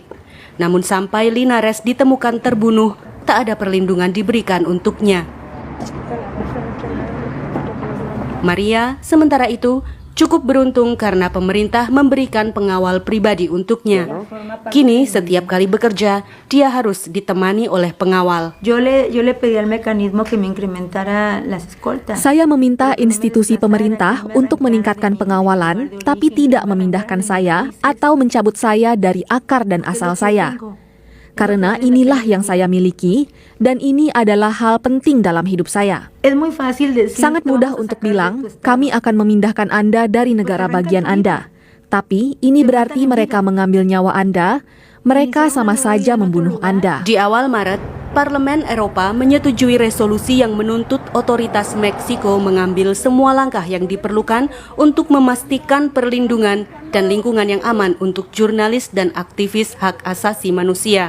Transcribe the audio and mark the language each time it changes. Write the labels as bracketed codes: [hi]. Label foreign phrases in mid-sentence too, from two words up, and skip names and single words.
[id] Namun sampai Linares ditemukan terbunuh, tak ada perlindungan diberikan untuknya. Maria, sementara itu, cukup beruntung karena pemerintah memberikan pengawal pribadi untuknya. Kini, setiap kali bekerja, dia harus ditemani oleh pengawal. [es] Yo le pedí al mecanismo que me incrementara las escoltas. [id] Saya meminta institusi pemerintah untuk meningkatkan pengawalan, tapi tidak memindahkan saya atau mencabut saya dari akar dan asal saya. Karena inilah yang saya miliki, dan ini adalah hal penting dalam hidup saya. [es] Es muy fácil decir, [id] Sangat mudah untuk bilang, kami akan memindahkan Anda dari negara bagian Anda. Tapi ini berarti mereka mengambil nyawa Anda, mereka sama saja membunuh Anda. Di awal Maret, Parlemen Eropa menyetujui resolusi yang menuntut otoritas Meksiko mengambil semua langkah yang diperlukan untuk memastikan perlindungan dan lingkungan yang aman untuk jurnalis dan aktivis hak asasi manusia.